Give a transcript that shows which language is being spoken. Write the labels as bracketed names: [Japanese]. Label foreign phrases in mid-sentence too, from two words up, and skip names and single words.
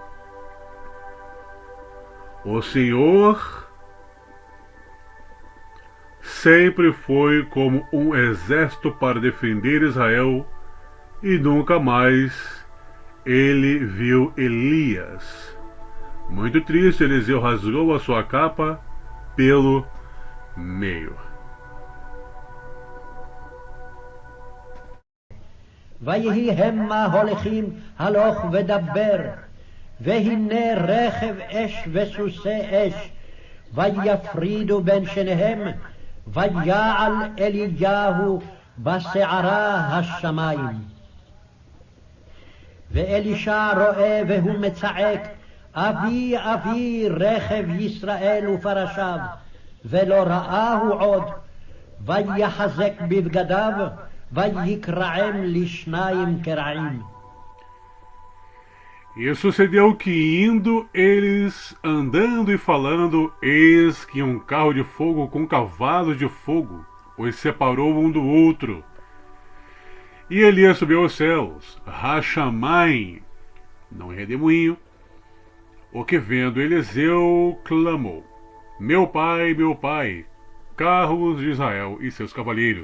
[Portuguese] O Senhor sempre foi como um exército para defender Israel e nunca mais ele viu Elias. Muito triste, Eliseu rasgou a sua capa pelo meio. [Hebrew] ויהי המה הולכים הלוך ודבר והנה רכב אש וסוסי אש ויפרידו בין שניהם ויעל אליהו בסערה השמיים. ואלישע רואה והוא מצעק אבי אבי רכב ישראל ופרשיו ולא ראהו עוד ויחזק בבגדיו ויקרעם לשניים קרעים. [Portuguese] E sucedeu que indo eles andando e falando, eis que um carro de fogo com cavalos de fogo os separou um do outro. E Elias subiu aos céus, Rachamai, não em redemoinho, o que vendo Eliseu clamou: meu pai, carros de Israel e seus cavaleiros.